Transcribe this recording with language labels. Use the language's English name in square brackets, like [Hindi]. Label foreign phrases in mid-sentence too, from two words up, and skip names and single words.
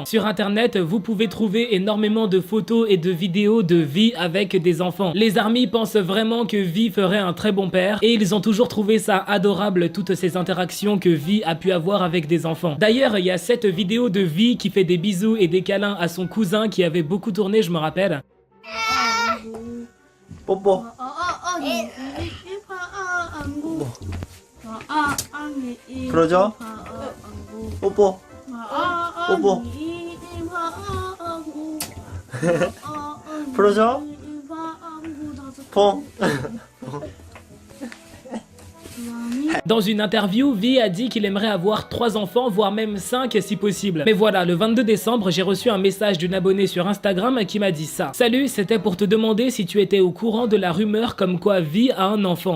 [French] Sur internet, vous pouvez trouver énormément de photos et de vidéos de V avec des enfants. Les ARMY pensent vraiment que V ferait un très bon père et ils ont toujours trouvé ça adorable, toutes ces interactions que V a pu avoir avec des enfants. D'ailleurs, il y a cette vidéo de V qui fait des bisous et des câlins à son cousin qui avait beaucoup tourné, je me rappelle. [Korean] 뽀뽀. 그러죠? 뽀뽀. 뽀뽀. 그러죠? 퐁. [French] Dans une interview, V a dit qu'il aimerait avoir 3 enfants, voire même 5 si possible. Mais voilà, le 22 décembre, j'ai reçu un message d'une abonnée sur Instagram qui m'a dit ça. Salut, c'était pour te demander si tu étais au courant de la rumeur comme quoi V a un enfant.